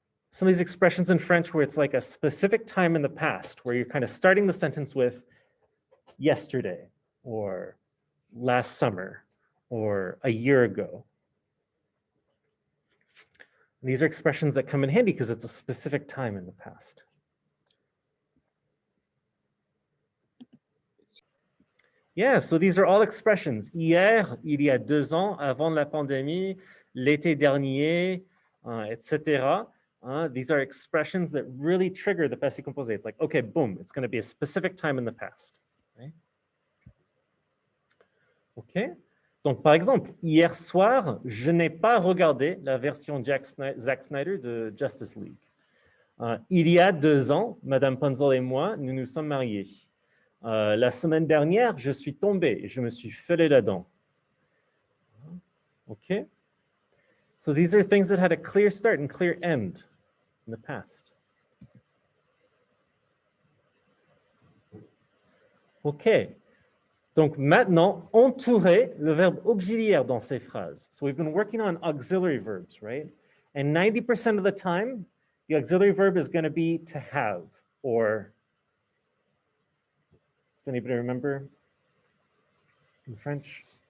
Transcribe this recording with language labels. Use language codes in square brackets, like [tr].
[en] Some of these expressions in French where it's like a specific time in the past, where you're kind of starting the sentence with yesterday, or last summer, or a year ago. And these are expressions that come in handy because it's a specific time in the past. Yeah, so these are all expressions. [fr] Hier, il y a 2 ans, avant la pandémie, l'été dernier, etc. [en] These are expressions that really trigger the passé composé. It's like, okay, boom, it's going to be a specific time in the past. Right? OK. [fr] Donc, par exemple, hier soir, je n'ai pas regardé la version Zack Snyder de Justice League. Il y a 2 ans, Madame Punzel et moi, nous nous sommes mariés. La semaine dernière, je suis tombé et je me suis fait la dent. [en] Okay? So these are things that had a clear start and clear end in the past. OK. [fr] Donc maintenant, entourer le verbe auxiliaire dans ces phrases. [en] So we've been working on auxiliary verbs, right? And 90% of the time, the auxiliary verb is going to be to have, or does anybody remember in French?